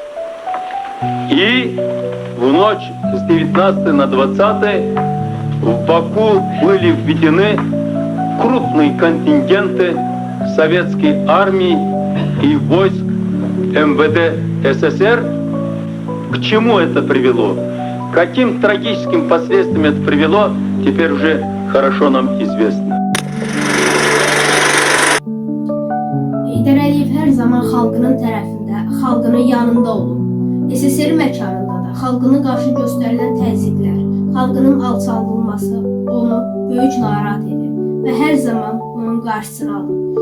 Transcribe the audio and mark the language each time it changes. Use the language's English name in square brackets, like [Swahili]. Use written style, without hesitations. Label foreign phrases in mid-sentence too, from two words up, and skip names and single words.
[Russian] И в ночь с 19 на 20 в Баку были введены крупные контингенты советской армии и войск МВД СССР. К чему это привело? Каким трагическим последствиям это привело, теперь уже хорошо нам известно. [Azerbaijani] Heydər Əliyev hər zaman xalqının tərəfində, xalqının yanında olub. SSR məkanında da xalqına qarşı göstərilən təzyiqlər, xalqının alçaldılması onu böyük narahat edir və hər zaman onun qarşısını alır.